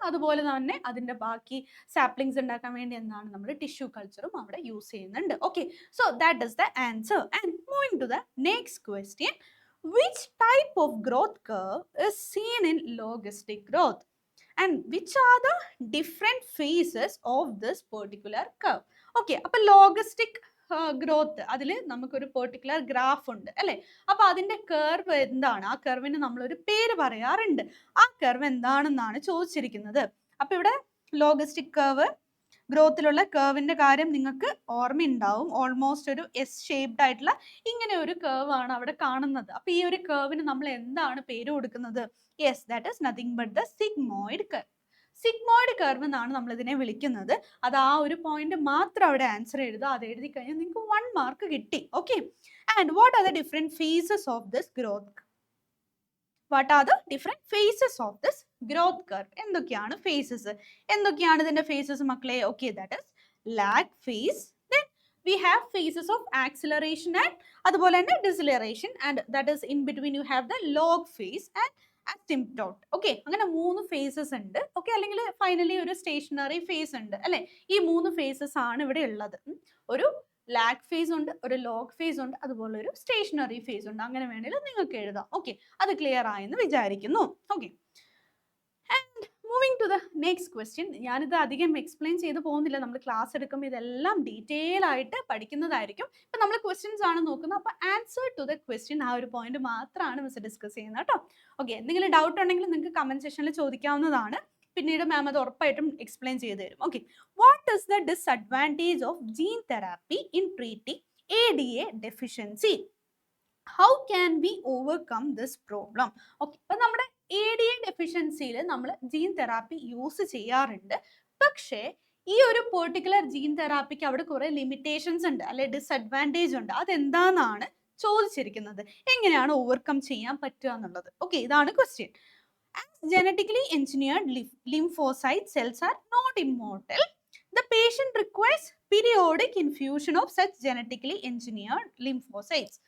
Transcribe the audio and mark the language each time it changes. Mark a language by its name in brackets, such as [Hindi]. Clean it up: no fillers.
[Malayalam] അതുപോലെ തന്നെ അതിന്റെ ബാക്കി സാപ്ലിങ്സ് ഉണ്ടാക്കാൻ വേണ്ടി എന്താണ്, നമ്മൾ ടിഷ്യൂ കൾച്ചറും അവിടെ യൂസ് ചെയ്യുന്നുണ്ട്. [English] Okay, so that is the answer. And moving to the next question, which type of growth curve is seen in logistic growth? And which are the different phases of this particular curve? [Malayalam] Okay, അപ്പോൾ ലോഗിസ്റ്റിക് growth, അതിൽ നമുക്കൊരു particular graph ഉണ്ട് അല്ലേ. അപ്പോൾ അതിൻ്റെ curve എന്താണ്? ആ കർവിന് നമ്മളൊരു പേര് പറയാറുണ്ട്. ആ കർവ് എന്താണെന്നാണ് ചോദിച്ചിരിക്കുന്നത്. അപ്പോൾ ഇവിടെ ലോഗിസ്റ്റിക് കർവ് ഗ്രോത്തിലുള്ള കർവിന്റെ കാര്യം നിങ്ങൾക്ക് ഓർമ്മയുണ്ടാവും. ഓൾമോസ്റ്റ് ഒരു എസ് ഷേപ്ഡ് ആയിട്ടുള്ള ഇങ്ങനെ ഒരു കർവ് ആണ് അവിടെ കാണുന്നത്. അപ്പൊ ഈ ഒരു കർവിന് നമ്മൾ എന്താണ് പേര് കൊടുക്കുന്നത്? [English] Yes, that is nothing but the sigmoid curve. [Malayalam] Sigmoid curve എന്നാണ് നമ്മൾ ഇതിനെ വിളിക്കുന്നത്. അത് ആ ഒരു പോയിന്റ് മാത്രം അവിടെ ആൻസർ എഴുതുക. അത് എഴുതി കഴിഞ്ഞാൽ നിങ്ങൾക്ക് 1 മാർക്ക് കിട്ടി. [English] Okay. And what are the different phases of this growth? What are the different phases of this growth curve? [Malayalam] എന്തൊക്കെയാണ് phases? എന്തൊക്കെയാണ് ഇതിന്റെ phases മക്കളെ? [English] Okay, that is lag phase. Then we have phases of acceleration and [Malayalam] അതുപോലെ തന്നെ [English] deceleration, and that is in between you have the log phase and asymptote. [Malayalam] Okay, അങ്ങനെ 3 phases ഉണ്ട്. Okay, അല്ലെങ്കിൽ finally ഒരു stationary phase ഉണ്ട് അല്ലേ? ഈ 3 phases ആണ് ഇവിടെ ഉള്ളത്. ഒരു ലാഗ് ഫേസ് ഉണ്ട്, ഒരു ലോഗ് ഫേസ് ഉണ്ട്, അതുപോലെ ഒരു സ്റ്റേഷനറി ഫേസ് ഉണ്ട്. അങ്ങനെ വേണമെങ്കിൽ നിങ്ങൾക്ക് എഴുതാം. ഓക്കെ, അത് ക്ലിയർ ആയെന്ന് വിചാരിക്കുന്നു. [English] Okay, and moving to the next question. [Malayalam] ഞാനിത് അധികം എക്സ്പ്ലെയിൻ ചെയ്ത് പോകുന്നില്ല. നമ്മൾ ക്ലാസ് എടുക്കുമ്പോൾ ഇതെല്ലാം ഡീറ്റെയിൽ ആയിട്ട് പഠിക്കുന്നതായിരിക്കും. ഇപ്പം നമ്മൾ ക്വസ്റ്റ്യൻസ് ആണ് നോക്കുന്നത്. അപ്പോൾ [English] answer to the question [Malayalam] ആ ഒരു പോയിന്റ് മാത്രമാണ് മിസ് ഡിസ്കസ് ചെയ്യുന്നത് കേട്ടോ. ഓക്കെ, എന്തെങ്കിലും ഡൗട്ട് ഉണ്ടെങ്കിൽ നിങ്ങൾക്ക് കമന്റ് സെക്ഷനിൽ ചോദിക്കാവുന്നതാണ്. പിന്നീട് മാം അത് ഉറപ്പായിട്ടും എക്സ്പ്ലെയിൻ ചെയ്തു തരും. [English] Okay, what is the disadvantage of gene therapy in treating ADA deficiency? How can we overcome this problem? Okay, [Malayalam] അപ്പൊ നമ്മുടെ ADA ഡെഫിഷ്യൻസിയിൽ നമ്മൾ ജീൻ തെറാപ്പി യൂസ് ചെയ്യാറുണ്ട്. പക്ഷേ ഈ ഒരു പെർട്ടിക്കുലർ ജീൻ തെറാപ്പിക്ക് അവിടെ കുറെ ലിമിറ്റേഷൻസ് ഉണ്ട്, അല്ലെ ഡിസ്അഡ്വാൻറ്റേജ് ഉണ്ട്. അതെന്താണെന്നാണ് ചോദിച്ചിരിക്കുന്നത്. എങ്ങനെയാണ് ഓവർകം ചെയ്യാൻ പറ്റുക എന്നുള്ളത്. ഓക്കെ, ഇതാണ് question. [English] As genetically engineered lymphocyte cells are not immortal, the patient requires periodic infusion of such genetically engineered lymphocytes.